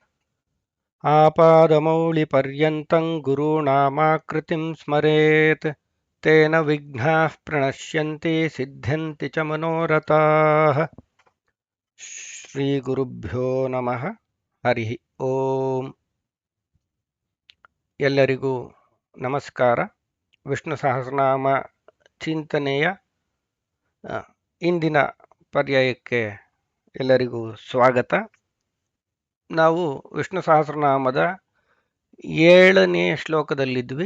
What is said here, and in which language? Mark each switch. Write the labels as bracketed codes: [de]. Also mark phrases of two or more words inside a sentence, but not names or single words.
[sa] ಆಪಾದಮೌಳಿಪರ್ಯಂತಂ ಗುರುಣಾಮಾಕೃತಿಂ ಸ್ಮರೇತ್ ತೇನ ವಿಘ್ನಾಃ ಪ್ರಣಶ್ಯಂತಿ ಸಿದ್ಧ್ಯಂತಿ ಚ ಮನೋರಥಾಃ. ಶ್ರೀ ಗುರುಭ್ಯೋ ನಮಃ. ಹರಿ ಓಂ. [kn] ಎಲ್ಲರಿಗೂ ನಮಸ್ಕಾರ. ವಿಷ್ಣು ಸಹಸ್ರನಾಮ ಚಿಂತನೆಯ ಇಂದಿನ ಪರ್ಯಾಯಕ್ಕೆ ಎಲ್ಲರಿಗೂ ಸ್ವಾಗತ. ನಾವು ವಿಷ್ಣು ಸಹಸ್ರನಾಮದ 7ನೇ ಶ್ಲೋಕದಲ್ಲಿದ್ವಿ.